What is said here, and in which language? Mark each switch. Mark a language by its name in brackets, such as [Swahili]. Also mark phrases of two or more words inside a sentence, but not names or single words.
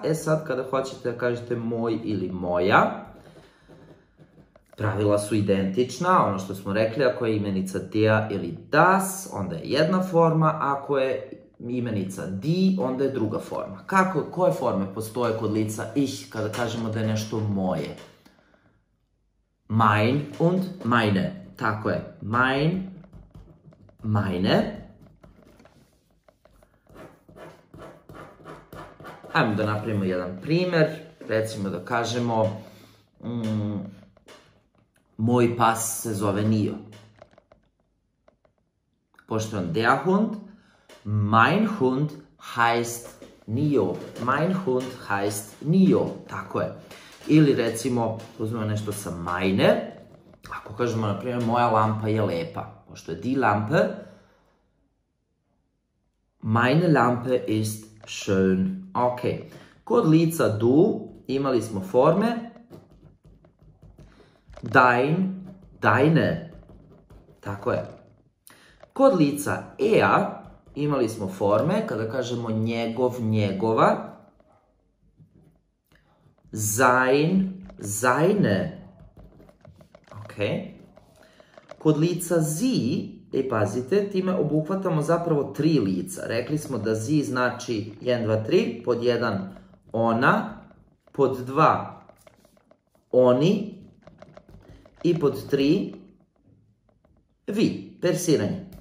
[Serbian] Sad kada hoćete da kažete moj ili moja, pravila su identična, ono što smo rekli, ako je imenica der ili das, onda je jedna forma, ako je imenica die, onda je druga forma. Koje forme postoje kod lica ich kada kažemo da je nešto moje? [German] Mein und meine. [Serbian] Tako je. [German] Mein, meine. [Serbian] Ajmo da napravimo jedan primer. Recimo da kažemo moj pas se zove Nio. Pošto on [German] der Hund, mein Hund heißt Nio. Mein Hund heißt Nio. [Serbian] Tako je. Ili recimo, uzmemo nešto sa meine. Ako kažemo, na primjer, moja lampa je lepa. Pošto je [German] die Lampe. Meine Lampe ist schön. [Serbian] Ok. Kod lica du imali smo forme [German] dein, deine. [Serbian] Tako je. Kod lica er imali smo forme, kada kažemo njegov, njegova, [German] sein, seine. [Serbian] Ok. Kod lica sie, pazite, time obuhvatamo zapravo 3 lica. Rekli smo da sie znači 1, 2, 3, pod 1 ona, pod 2 oni i pod 3 vi, persiranje.